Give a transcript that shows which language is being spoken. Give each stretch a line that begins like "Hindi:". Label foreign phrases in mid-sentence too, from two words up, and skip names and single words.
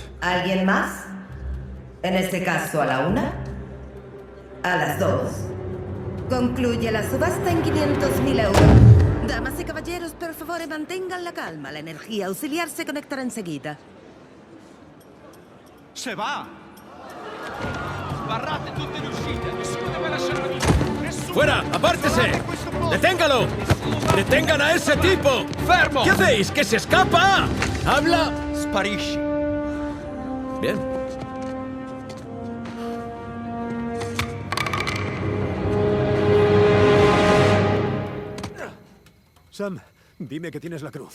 Spanish: ¿Alguien más? En este caso, a la 1. A las 2. Concluye la subasta en 500.000 euros. Damas y caballeros, por favor, mantengan la calma. La energía auxiliar se conectará enseguida. Se va!
Italian: Sbarrate tutte le uscite, nessuno deve lasciare la vita. Nessuno.
Spanish: ¡Fuera! ¡Apártese! ¡Deténgalo! ¡Detengan a ese tipo!
Italian: Fermo!
Spanish: ¿Qué hacéis? ¡Que se escapa! ¡Habla!
Italian: Sparisci.
Spanish: Bien. Sam, dime que tienes la cruz.